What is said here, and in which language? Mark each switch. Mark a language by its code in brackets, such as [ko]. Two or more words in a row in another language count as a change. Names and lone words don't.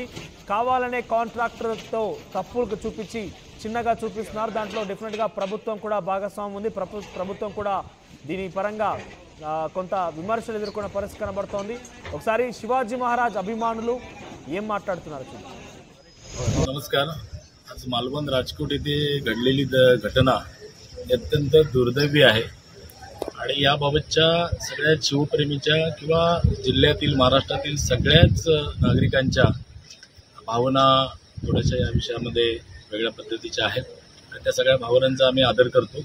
[te] కావాలనే కాంట్రాక్టర్తో తప్పులకు చూపించి చిన్నగా చూపిస్తున్నారు. దాంట్లో డెఫినెట్గా ప్రభుత్వం కూడా భాగస్వామ్యం ఉంది. ప్రభుత్వం కూడా దీని పరంగా కొంత విమర్శలు ఎదుర్కొన్న పరిస్థితి కనబడుతోంది. ఒకసారి శివాజీ మహారాజ్ అభిమానులు ఏం మాట్లాడుతున్నారు? [mr] नमस्कार। आज मालवण राजकोट येथे घडलेली घटना अत्यंत दुर्दैवी आहे आणि याबाबतच्या सगळ्या शिवप्रेमीच्या किंवा जिल्ह्यातील महाराष्ट्रातील सगळ्याच नागरिकांच्या भावना थोड्याशा या विषयामध्ये वेगळ्या पद्धतीच्या आहेत आणि त्या सगळ्या भावनांचा आम्ही आदर करतो.